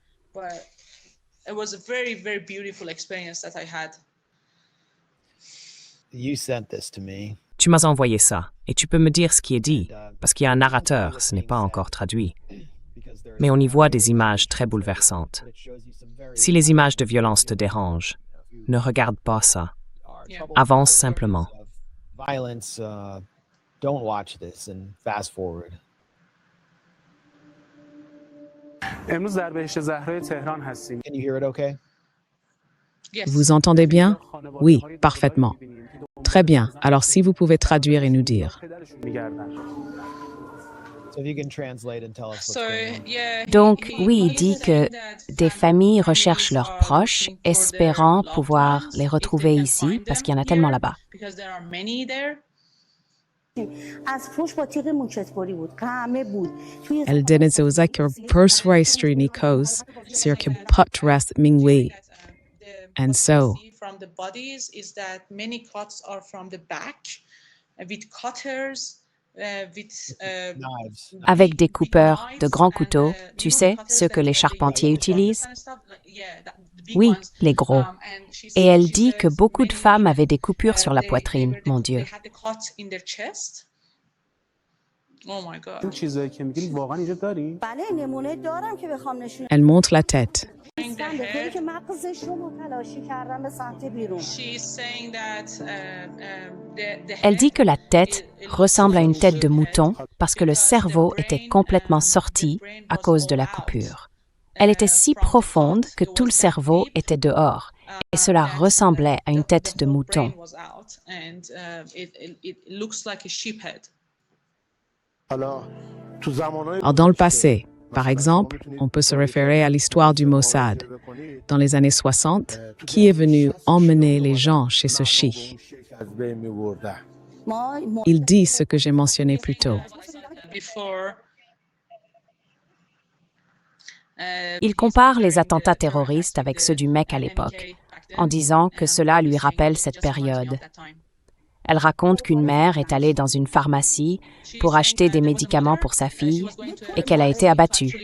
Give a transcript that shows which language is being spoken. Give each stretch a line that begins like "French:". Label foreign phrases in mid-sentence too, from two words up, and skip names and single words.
French: Tu m'as envoyé ça, et tu peux me dire ce qui est dit, parce qu'il y a un narrateur, ce n'est pas encore traduit. mais on y voit des images très bouleversantes. Si les images de violence te dérangent, ne regarde pas ça. Avance simplement.
English: Violence, don't watch this and fast forward.
Persian: امروز در بهشت زهرای تهران هستیم.
English: Can you hear it okay?
French: Vous entendez bien? Oui, parfaitement. Très bien. Alors si vous pouvez traduire et nous dire.
English: So if you can translate and tell us what's going on.
French: Donc, oui, il dit que des familles recherchent leurs proches, espérant pouvoir les retrouver ici, parce qu'il y en a tellement là-bas. Eldeneze Ozaki persuastre Nikos, Sirke Potras Mingwei.
English: And so, from the bodies is that many cuts are from the back with cutters. Knives.
French: Avec des coupeurs de grands couteaux, tu sais, ceux que les charpentiers utilisent? Oui, les gros. Et elle dit que beaucoup de femmes avaient des coupures sur la poitrine, mon Dieu.
English: Oh my God.
Persian: این چیزایی که میگین واقعا اینجا داری؟ بله نمونه دارم که بخوام نشون
French: elle montre la tête.
Persian: بدم به طوری که مغزش رو متلاشی کردم به سمت بیرون.
English: She's saying that
French: Elle dit que la tête ressemble à une tête de mouton parce que le cerveau était complètement sorti à cause de la coupure. Elle était si profonde que tout le cerveau était dehors et cela ressemblait à une tête de mouton.
Persian: حالا تو زمانهای
French: Alors, dans le passé, par exemple, on peut se référer à l'histoire du Mossad. Dans les années 60, qui est venu emmener les gens chez ce chi?
Persian: از بین می‌بردن. ما
French: Il dit ce que j'ai mentionné plus tôt. Il compare les attentats terroristes avec ceux du Mecque à l'époque, en disant que cela lui rappelle cette période. Elle raconte qu'une mère est allée dans une pharmacie pour acheter des médicaments pour sa fille et qu'elle a été abattue.